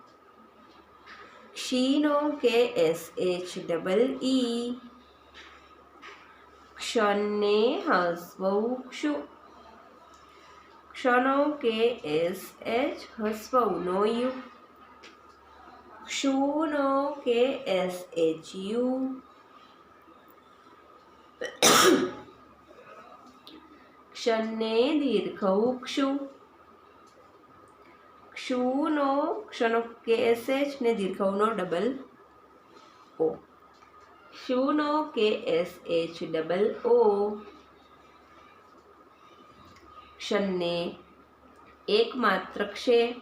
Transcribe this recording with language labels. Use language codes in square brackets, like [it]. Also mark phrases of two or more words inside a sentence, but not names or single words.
[gu] ક્ષીનો [en] K S H double E, [gu] ક્ષને હસ્વઉ ક્ષુ, ક્ષનો [en] K S H, [gu] હસ્વઉનો યુ, ક્ષુનો [en] K S H U, [gu] ક્ષને દીર્ઘ ક્ષુ ક્ષુનો ક્ષનો KSH ને દીર્ઘનો [en] double O [gu] ક્ષુનો [en] KSH double O [gu] ક્ષને એક માત્ર ક્ષે